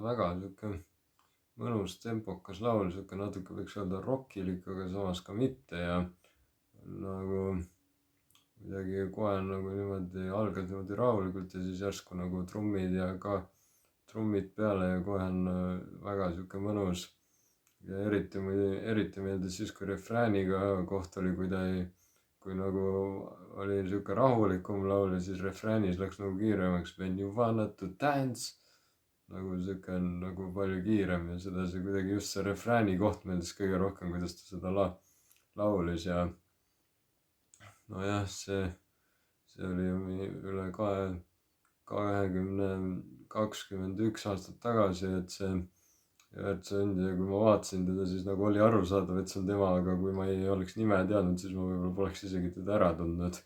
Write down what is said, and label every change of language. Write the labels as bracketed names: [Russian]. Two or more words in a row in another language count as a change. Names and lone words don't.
[Estonian] Väga sihuke mõnus tempokas laul, sihuke natuke võiks öelda rockilik, aga samas ka mitte ja nagu midagi kohe nagu niimoodi algad niimoodi rahulikult ja siis järsku nagu trummid ja ka trummid peale ja kohe on väga sihuke mõnus ja eriti meeldis siis, kui refrääniga koht oli, kui nagu oli sihuke rahulikum laul ja siis refräänis läks nagu kiiremaks. [English] When you wanna to dance, [Estonian] nagu sihuke nagu palju kiirem ja sedasi kuidagi just see refrääni koht meeldis kõige rohkem, kuidas ta seda laulis ja nojah, see oli üle 21 aastat tagasi, et see Evert Sundja, kui ma vaatasin teda, siis nagu oli arusaadav, et see on tema, aga kui ma ei oleks nime teadnud, siis ma võib-olla poleks isegi teda ära tundnud.